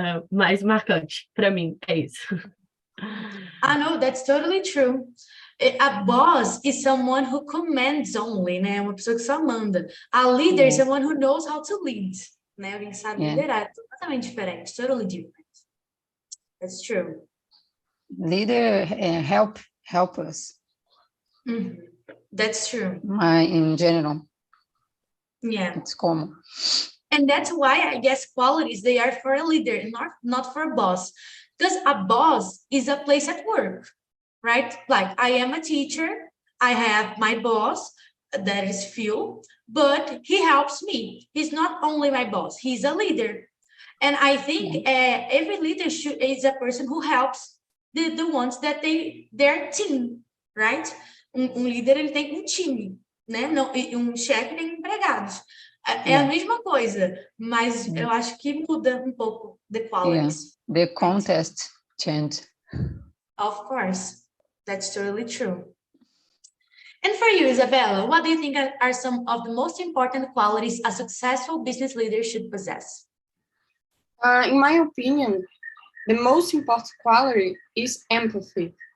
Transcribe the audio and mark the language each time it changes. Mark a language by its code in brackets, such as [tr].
[pt] Mais marcante para mim é isso. [en] I know, that's totally true. A boss is someone who commands only, né? [pt] Uma pessoa que só manda. [en] A leader is someone who knows how to lead, né? [pt] Alguém que sabe liderar. É totalmente diferente, [en] totally different. That's true. Leader help us. That's true. In general. Yeah. It's common. And that's why I guess qualities, they are for a leader, not for a boss. Because a boss is a place at work, right? Like I am a teacher, I have my boss, that is Phil, but he helps me. He's not only my boss, he's a leader. And I think every leader is a person who helps the ones that their team, right? [pt] Líder, ele tem time, né? Não, chefe tem empregados. É a mesma coisa, mas eu acho que muda pouco the qualities. [en] The context changed. Of course, that's totally true. And for you, Isabella, what do you think are some of the most important qualities a successful business leader should possess? In my opinion, the most important quality is empathy.